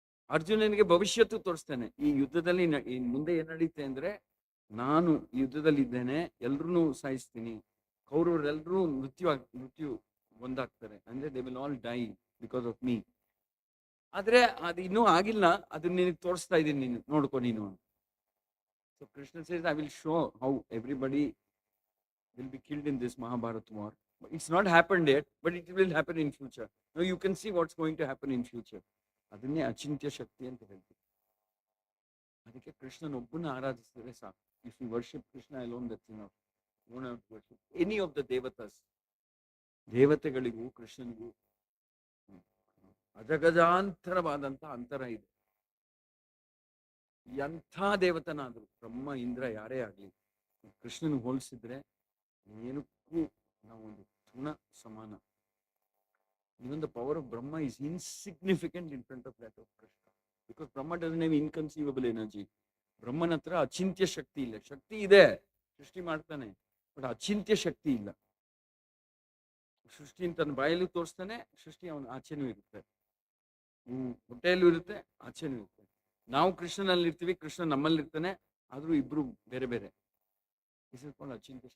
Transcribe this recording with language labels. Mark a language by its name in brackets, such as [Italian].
[Kannada] ಅರ್ಜುನನಿಗೆ ಭವಿಷ್ಯತ್ತು ತೋರಿಸ್ತಾನೆ. ಈ ಯುದ್ಧದಲ್ಲಿ ಮುಂದೆ ಏನ್ ನಡೀತೆ ಅಂದ್ರೆ, ನಾನು ಯುದ್ಧದಲ್ಲಿ ಇದ್ದೇನೆ, ಎಲ್ರೂ ಸಾಯಿಸ್ತೀನಿ, ಕೌರವರೆಲ್ಲರೂ ಮೃತ್ಯು ಒಂದಾಗ್ತಾರೆ, ಅಂದ್ರೆ [English] They will all die because of me. [Kannada] ಆದ್ರೆ ಅದು ಇನ್ನೂ ಆಗಿಲ್ಲ, ಅದನ್ನ ನಿನಗೆ ತೋರಿಸ್ತಾ ಇದ್ದೀನಿ, ನೀನು ನೋಡ್ಕೊ ನೀನು. [English] So Krishna says, I will show how everybody will be killed in this Mahabharata war. It's not happened yet, but it will happen in future. Now you can see what's going to happen in future. [Kannada] ಅದನ್ನೇ ಅಚಿಂತ್ಯ ಶಕ್ತಿ ಅಂತ ಹೇಳ್ತೀವಿ. ಅದಕ್ಕೆ ಕೃಷ್ಣನ ಒಬ್ಬನ ಆರಾಧಿಸಿದ್ರೆ ಸಾಕು. [English] If you worship Krishna alone, that's enough. You don't have to worship any of the devatas. [Kannada] ದೇವತೆಗಳಿಗೂ ಕೃಷ್ಣನಿಗೂ ಅಜಗಜಾಂತರವಾದಂತಹ ಅಂತರ ಇದೆ. ಎಂಥ ದೇವತನಾದ್ರು, ಬ್ರಹ್ಮ ಇಂದ್ರ ಯಾರೇ ಆಗ್ಲಿ, ಕೃಷ್ಣನ ಹೋಲಿಸಿದ್ರೆ ಏನಕ್ಕೂ ನಾವೊಂದು ತೃಣ ಸಮಾನ. [English] Even the power of Brahma is insignificant in front of that of Krishna, because Brahma doesn't have inconceivable energy. [Kannada] ಬ್ರಹ್ಮನ ಹತ್ರ ಅಚಿಂತ್ಯ ಶಕ್ತಿ ಇಲ್ಲ. ಶಕ್ತಿ ಇದೆ, ಸೃಷ್ಟಿ ಮಾಡ್ತಾನೆ, ಬಟ್ ಅಚಿಂತ್ಯ ಶಕ್ತಿ ಇಲ್ಲ. ಸೃಷ್ಟಿ ತನ್ನ ಬಾಯಲ್ಲೂ ತೋರಿಸ್ತಾನೆ, ಸೃಷ್ಟಿ ಅವನ ಆಚೆನೂ ಇರುತ್ತೆ, ಹೊಟ್ಟೆಯಲ್ಲೂ ಇರುತ್ತೆ, ಆಚೆನೂ ಇರುತ್ತೆ. ನಾವು ಕೃಷ್ಣನಲ್ಲಿ ಇರ್ತೀವಿ, ಕೃಷ್ಣ ನಮ್ಮಲ್ಲಿ ಇರ್ತಾನೆ, ಆದ್ರೂ ಇಬ್ರು ಬೇರೆ ಬೇರೆ. ಇಸ್ಕೊಂಡು ಅಚಿಂತ್ಯ.